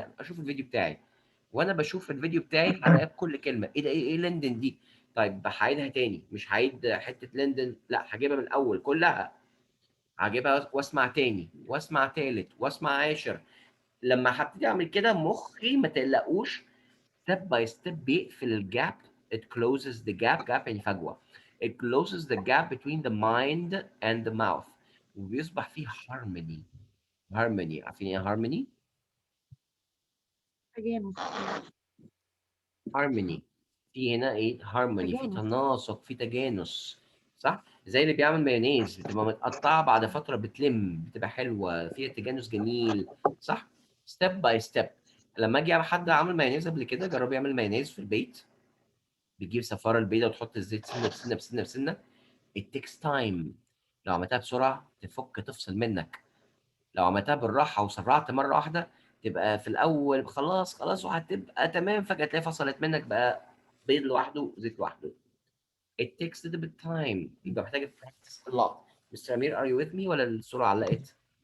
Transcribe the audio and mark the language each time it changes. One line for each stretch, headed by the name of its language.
Arabic: اشوف الفيديو بتاعي وانا بشوف الفيديو بتاعي هراقب كل كلمه ايه ده ايه لندن دي. طيب هعيدها تاني مش هعيد حته لندن لا هجيبها من الاول كلها هجيبها واسمع تاني واسمع تالت واسمع عاشر. لما هبتدي اعمل كده مخي ما تقلقوش step by step بيقفل الجاب.
English: it closes the gap
Arabic: يعني فجوة.
English: it closes the gap between the mind and the mouth وبيصبح فيه harmony.
Arabic: عارفين ايه harmony؟ تجانس. harmony في هنا ايه harmony، في تجانس. تناسق، في تجانس، صح؟ زي اللي بيعمل مايونيز بتبقى متقطعة بعد فترة بتلم بتبقى حلوة فيها تجانس جميل، صح؟
English: step by step.
Arabic: لما اجي حد عامل مايونيز قبل كده جرب يعمل مايونيز في البيت، بتجيب صفارة البيضة وتحط الزيت سنة بسنة بسنة بسنة.
English: it takes time.
Arabic: لو عملتها بسرعة تفك تفصل منك، لو عملتها بالراحة وسرعت مرة واحدة تبقى في الأول خلاص وهتبقى تمام، فجأة تلاقي فصلت منك بقى بيض لوحده وزيت لوحده.
English: it takes a little bit time.
Arabic: يبقى محتاج
English: practice a lot. Mr. Amir, are you with me
Arabic: ولا الصورة علقت؟